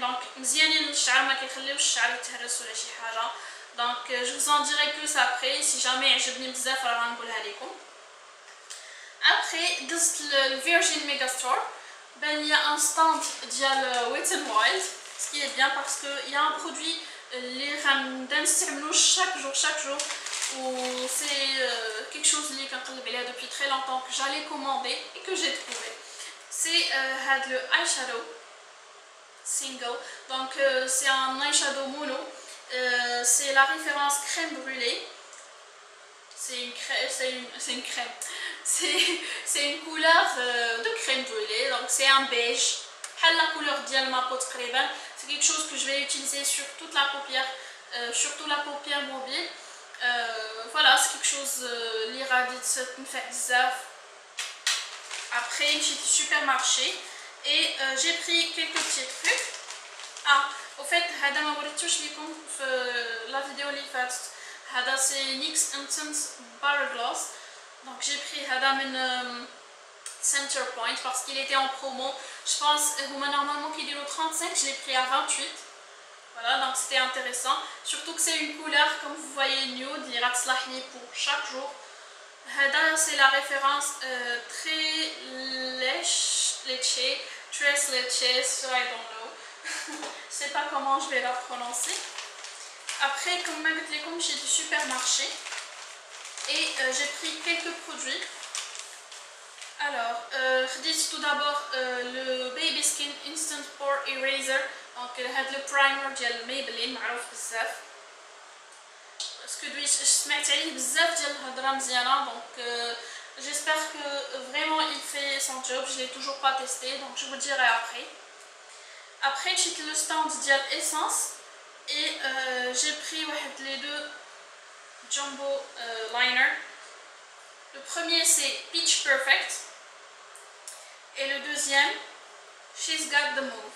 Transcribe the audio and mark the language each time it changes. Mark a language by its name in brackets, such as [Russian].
[Arabic] donc مزيانين للشعر ما كيخليوش الشعر يتهرس ولا شي حاجه. [French] donc je vous en dirai plus après si jamais [Arabic] عجبني بزاف راه غنقولها لكم. [French] Après دزت le Virgin Megastore. Ben, il y a un stand ديال Wet n Wild, ce qui est bien parce qu'il y a un produit [Arabic] اللي غنستعملوه [French] chaque jour ou c'est quelque chose [Arabic] اللي كنقلب عليها [French] depuis très longtemps que j'allais commander et que j'ai trouvé. C'est le eyeshadow single, donc c'est un eyeshadow mono, c'est la référence crème brûlée. C'est une couleur de crème brûlée, donc c'est un beige. La couleur de ma peau [Arabic] تقريبا. [French] C'est quelque chose que je vais utiliser sur toute la paupière, surtout la paupière mobile. Voilà, c'est quelque chose [Arabic] اللي غادي تنفع بزاف. [French] Après j'ai été supermarché et j'ai pris quelques petits trucs. [Arabic] Au fait هذا ما وريتوش لكم في [French] la vidéo [Arabic] اللي فاتت. [French] هذا c'est NYX Intense Bar Gloss. Donc j'ai pris هذا من Center Point parce qu'il était en promo. Je pense normalement qu'il est au 35, je l'ai pris à 28. Voilà, donc c'était intéressant. Surtout que c'est une couleur comme vous voyez nude, il ira [Arabic] تصلحني [French] pour chaque jour. هذا c'est la référence très leche, Tres Leches, [English] so I don't know. [French] Je sais pas comment je vais la prononcer. Après, comme je l'ai dit, j'ai du supermarché et j'ai pris quelques produits. Alors, tout d'abord le Baby Skin Instant Pore Eraser. Donc, le primer de Maybelline, [Arabic] معروف بزاف. [French] Parce que [Arabic] سمعت عليه بزاف ديال الهضره مزيانه. [French] Donc, j'espère que vraiment il fait son job. Je l'ai toujours pas testé, donc je vous dirai après. Après, j'ai le stand ديال Essence. Et j'ai pris les deux Jumbo Liner. Le premier c'est Peach Perfect et le deuxième She's Got the Move.